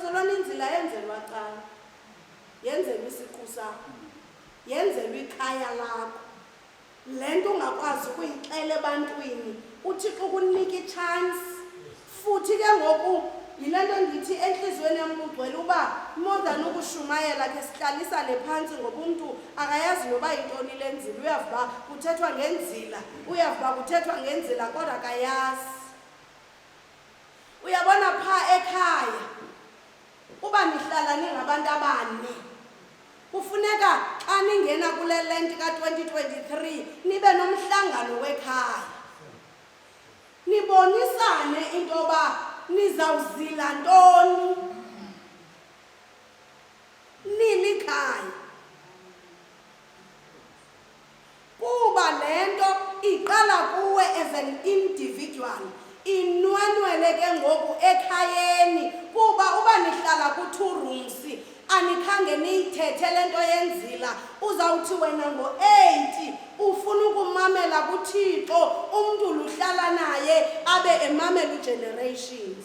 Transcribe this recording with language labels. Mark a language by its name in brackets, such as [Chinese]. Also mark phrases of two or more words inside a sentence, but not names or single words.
[Xhosa] bazolwana inzila yenzelwa cala, yenzelwa isiqu sakho, yenzelwa ikhaya lakho. Le nto ungakwazi ukuyixela ebantwini, uThixo ukunika i-chance. Futhi ke ngoku yile nto ndithi entliziyweni yam kugcwele uba [English] more than [Xhosa] ukushumayela ke sihlalisane phantsi, ngoba umntu akayazi noba yintoni le nzila. Uyavuba kuthethwa ngenzila, uyavuba kuthethwa ngenzila kodwa akayazi. Uyabona phaa ekhaya uba nihlala ningabantu abane, kufuneka xa ningena kule lenti ka-2023 nibe nomhlangano wekhaya, nibonisane into yoba nizawuzila ntoni nilikhaya. Kuba le nto iqala kuwe [English] as an individual, [Xhosa] inwenwele ke ngoku ekhayeni. Kuba uba nihlala ku-2 rooms anikhange niyithethe le nto yenzila, uzawuthi wena ngo-8 ufuna ukumamela kuThixo, umntu luhlala naye abe emamela generations.